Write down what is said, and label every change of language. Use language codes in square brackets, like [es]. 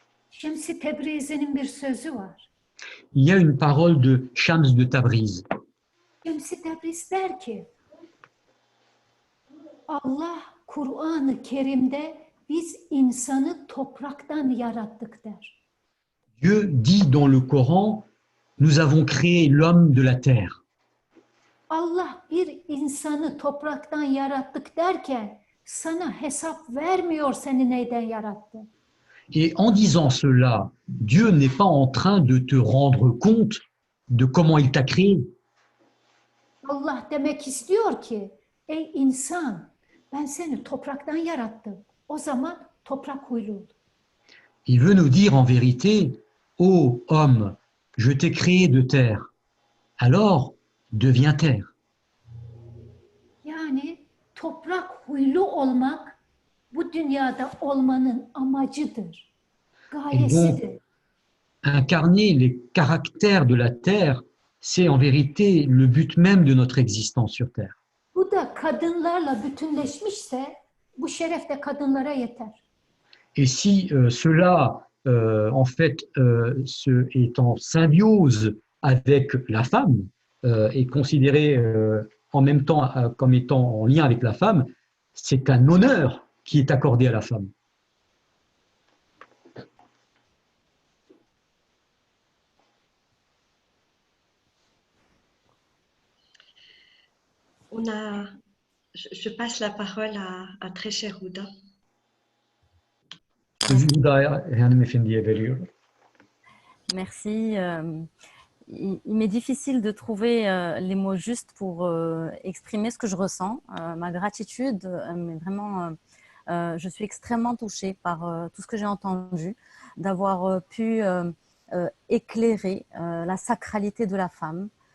[tr] Şems-i Tebrizi'nin bir sözü var. [fr] Il y a une parole de Shams de Tabriz. [tr] Şems-i Tebriz der ki, Allah Kur'an-ı Kerim'de biz insanı topraktan yarattık der. [fr] Dieu dit dans le Coran, nous avons créé l'homme de la terre. [tr] Allah bir insanı topraktan yarattık derken sana hesap vermiyor seni neyden yarattı. [fr] Et en disant cela, Dieu n'est pas en train de te rendre compte de comment il t'a créé. [tr] Allah demek istiyor ki, ey insan ben seni topraktan yarattım. O zaman toprak huylu ol. [fr] Il veut nous dire en vérité, ô homme, je t'ai créé de terre, alors deviens terre. [tr] Yani toprak huylu olmak bu dünyada olmanın amacıdır, gayesidir. [fr] Incarner les caractères de la terre, c'est en vérité le but même de notre existence sur terre. [tr] Bu da kadınlarla bütünleşmişse bu şeref de kadınlara yeter. [fr] Et si cela, en fait, est en symbiose avec la femme, est considéré en même temps comme étant en lien avec la femme, c'est un honneur qui est accordé à la femme. Je passe la parole à très cher Ouda. [tr] Sözü Huda hanımefendiye veriyorum. [fr] Merci. Il m'est difficile de trouver les mots justes pour exprimer ce que je ressens. Ma gratitude, mais vraiment, je suis extrêmement touchée par tout ce que j'ai entendu, d'avoir pu éclairer la sacralité de la femme